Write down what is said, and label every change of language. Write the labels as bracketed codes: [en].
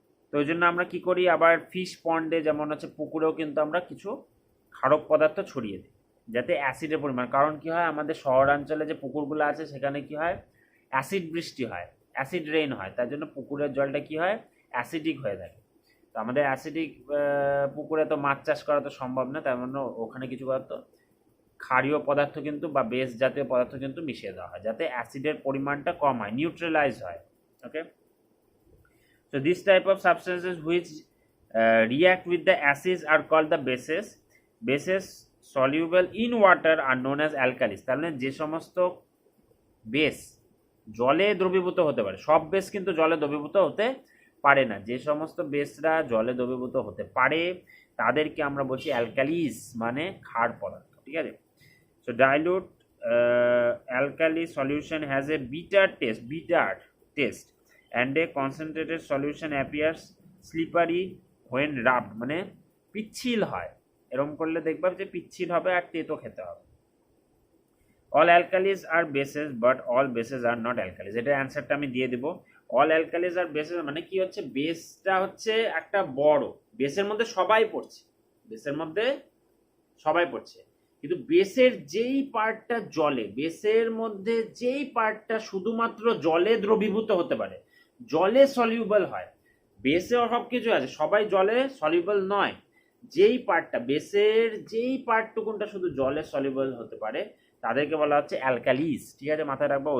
[bn] তো ওই জন্য আমরা কি করি, আবার ফিশ পন্ডে যেমন হচ্ছে পুকুরেও কিন্তু আমরা কিছু ক্ষারক পদার্থ ছড়িয়ে দিই যাতে অ্যাসিডের পরিমাণ, কারণ কি হয় আমাদের শহরাঞ্চলে যে পুকুরগুলো আছে সেখানে কি হয় অ্যাসিড বৃষ্টি হয়, অ্যাসিড রেইন হয়, তার জন্য পুকুরের জলটা কি হয় অ্যাসিডিক হয়ে থাকে। তো আমাদের অ্যাসিডিক পুকুরে তো মাছ চাষ করা তো সম্ভব না, তার মানে ওখানে কিছু পদার্থ ক্ষারীয় পদার্থ কিন্তু বা বেস জাতীয় পদার্থ কিন্তু মিশিয়ে দেওয়া হয় যাতে অ্যাসিডের পরিমাণটা কম হয়, নিউট্রালাইজ হয়। [en] Okay, so this type of substances which react with the acids are called the bases, bases soluble in water are known as alkalis। [bn] তার মানে যে সমস্ত বেস জলে দ্রবীভূত হতে পারে, সব বেস কিন্তু জলে দ্রবীভূত হতে পারে না, যে সমস্ত বেসরা জলে দ্রবীভূত হতে পারে তাদেরকে আমরা বলছি অ্যালকালিস, মানে ক্ষার পদার্থ, ঠিক আছে। [en] so dilute alkali solution has a bitter taste and a concentrated solution appears slippery when rubbed, [bn] মানে পিচ্ছিল হয়, এরকম করলে দেখবা যে পিচ্ছিল হবে আর তেতো খেতে হবে। [en] all alkalis are bases but all bases are not alkalis, [bn] এটা অ্যানসারটা আমি দিয়ে দেব। [en] all alkalis are bases [bn] মানে কি হচ্ছে, বেসটা হচ্ছে একটা বড়, বেসের মধ্যে সবাই পড়ছে, বেসের মধ্যে সবাই পড়ছে, কিন্তু বেসের যেই পার্টটা জলে, বেসের মধ্যে যেই পার্টটা শুধুমাত্র জলে দ্রবীভূত হতে পারে, জলে সলিউবল হয়, বেসে সব কিছু আছে সবাই জলে সলিউবল নয়, যেই পার্টটা বেসের যেই পার্টটুকুনটা শুধু জলে সলিউবল হতে পারে তাদেরকে বলা হচ্ছে অ্যালকালিস, ঠিক আছে, মাথায় রাখবো।